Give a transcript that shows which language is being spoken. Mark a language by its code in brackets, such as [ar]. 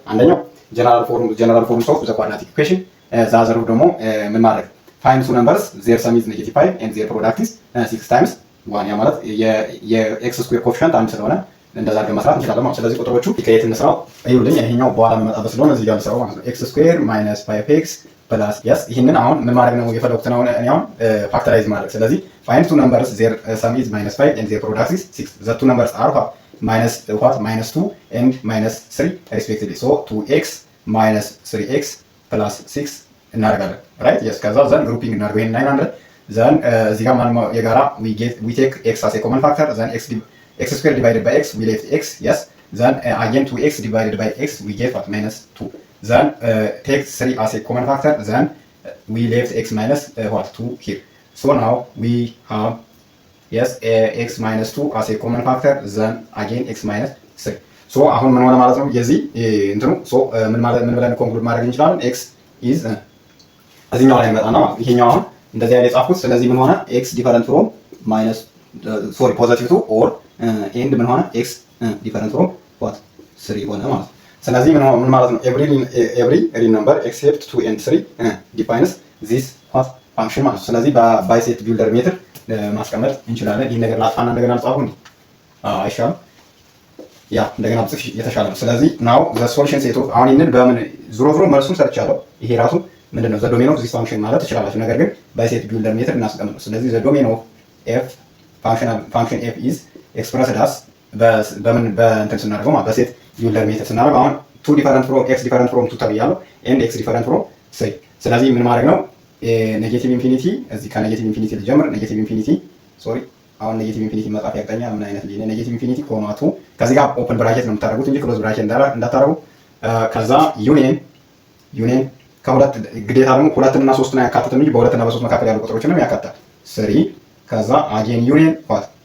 [en] አንደኛው ጀነራል ፎርም ኦፍ ዘ ኳድራቲክ ኢኩዌሽን [am] ዛዘሩ ደግሞ ምን ማድረግ [en] find two numbers their sum is negative 5 and their product is 6 times 1 [am] ያ ማለት የኤክስ ስኩዌር ኮኤፊሺየንት አንድ ስለሆነ እንደዛ አድርገን መስራት እንችላለን ማለት። ስለዚህ ቁጥሮቹ ከየት እንስራው ይኸውልኝ፣ ይሄኛው በኋላ መመጣበት ስለሆነ እዚህ ጋር እንስራው ማለት ነው። ኤክስ ስኩዌር ማይነስ 5x ፕላስ yes ይሄንን አሁን ምን ማድረግ ነው የፈለኩት ነው እኔ አሁን ፋክተራይዝ ማድረግ። ስለዚህ [en] find two numbers their sum is -5 and their product is 6. The two numbers are -2 and -3 respectively. So 2x minus 3x plus 6 [am] እናደርጋለን [en] right yes። [am] ከዛ ዘን ግሩፒንግ እናደርገው ይሄን 900 ዘን እዚህ ጋር ማን የጋራ [en] we take x as a common factor then x square divided by x we left x yes then again 2x divided by x we get what -2 then take 3 as a common factor then we left x minus 2 here. So now we have yes x minus 2 as a common factor then again x minus 3. [am] So አሁን ምን ሆነ ማለት ነው የዚህ እንትኑ so ምን ብለን ኮንክሉድ ማድረግ እንችላለን x is እዚህኛው ላይ መጣና ይሄኛው አሁን እንደዚህ አይነት የጻፍኩት ስለዚህ ምን ሆነ [en] x different from minus sorry positive 2 or and [am] ምን ሆነ x different from what 3 ሆነ ማለት ነው። ስለዚህ ምን ማለት ነው [en] every real number except 2 and 3 defines this what function [am] ማለት ነው። ስለዚህ በባይሴት ቢልደር ሜትር ማስቀመጥ እንችላለን። ይሄን ነገር ላጥፋና እንደገና ልጻፈው እንዴ አይሻልም? ያ እንደገና ጽፍ የተሻለ ነው። ስለዚህ [en] now the solution set of [am] አሁን ይሄንን በምን ዞሮ መልሱን ሰርቻለሁ። ይሄ ራሱ ምንድነው [en] the domain of this function [am] ማለት ትችላላችሁ። ነገር ግን ባይሴት ቢልደር ሜትር እናስቀምጠው። ስለዚህ [en] the domain of f function f is expressed as [am] በእንትን ስናደርገው ማለት በሴት ቢልደር ሜትር ስናደርገው አሁን [en] 2 different from x different from 2 [am] ተብያለሁ [en] and x different from 3 [am] ስለዚህ ምን ማድረግ ነው ኔጌቲቭ ኢንፊኒቲ እዚህ ከኔጌቲቭ ኢንፊኒቲ ልጀምር። ኔጌቲቭ ኢንፊኒቲ ሶሪ አሁን ኔጌቲቭ ኢንፊኒቲ መጻፍ ያቅተኛል። ምን አይነት ልጅ ኔጌቲቭ ኢንፊኒቲ ኮማቱ ከዚህ ጋር ኦፕን ብራኬት ነው የምታደርጉት እንጂ ክሎዝ ብራኬት እንዳታደርጉ። ከዛ ዩኒየን ከሁለት ግዴታ ደግሞ ሁለትና ሶስትን አያካትትም እንጂ በሁለትና በሶስት መካከል ያሉ ቁጥሮችንም ያካትታል 3 ከዛ አጌን ዩኒየን ዋት